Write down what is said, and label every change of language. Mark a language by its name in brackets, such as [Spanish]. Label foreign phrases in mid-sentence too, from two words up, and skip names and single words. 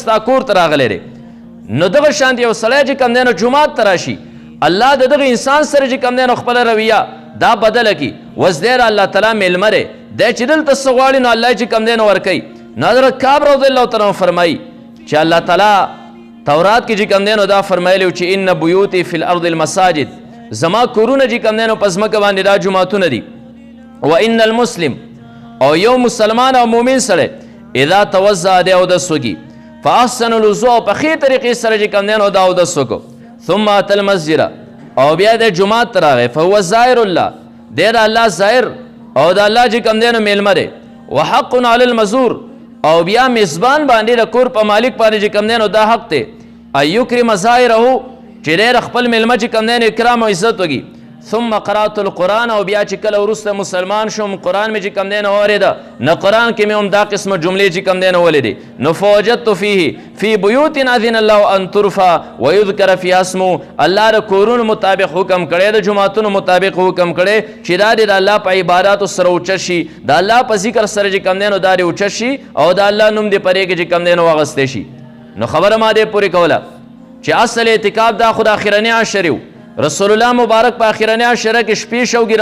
[Pashto] ستا کور ته راغلی دی نو دغه شانت یو سړی چې کوم دی نو جومات ته راشي الله د دغه انسان سره چې کوم دی نو خپله رویه دا بدله کړي اوس دی الله تعالی میلمه دی دی چې دلته څه غواړي نو الله چې کوم دی نو ورکوي نو حضرت کعب [Arabic] رضی الله تعالی عنہ [Pashto] فرمایي چې الله تعالی تورات کې چې کوم دی نو دا فرمایلی چې [Arabic] ان بیوتی فی الارض المساجد [Pashto] زما کورونه چې کوم دی نو په ځمکه باندې دا جوماتونه دي [Arabic] و ان المسلم [Pashto] او یو مسلمان او مؤمن سره [Arabic] اذا توضأ [Pashto] دی اودس وکړي [Arabic] فاحسن الوضوء [Pashto] په ښې طریقې سره چې کوم دی نو دا اودس وکړو [Arabic] ثم اتى المسجد [Pashto] او بیا د جومات ته راغی [Arabic] فهو زائر الله [Pashto] دی د الله زائر او د الله چې کوم دی نو میلمه دی [Arabic] وحق علی المزور [Pashto] او بیا میزبان باندې د کور په مالک باندې چې کوم دی نو دا حق دی [Arabic] ایکرم زائره [Pashto] چې ډېر خپل میلمه چې کوم دی نو اکرام او عزت وکړي ثم [Arabic] قرات القرآن [Pashto] او بیا چې کله وروسته مسلمان شوم قرآن مې چې کوم دی نو واورېده نه قرآن کې مې هم دا قسمه جملې چې کوم دی نو ولیدې نو [Arabic] فوجدت فیه فی بیوت اذن الله ان ترفع ویذکر فیها اسمه [Pashto] الله د کورونو مطابق حکم کړی د جوماتونو مطابق حکم کړی چې دا د الله په عباداتو سره اوچت شي د الله په ذکر سره چې کوم دی نو دا دې اوچت شي او د الله نوم دې پرې کې چې کوم دی نو واغستی شي نو خبره ما دې پورې کوله چې اصل اعتکاف دا خو د اخرني عشرې و رسول الله مبارک په اخرنی عشره کې شپې شو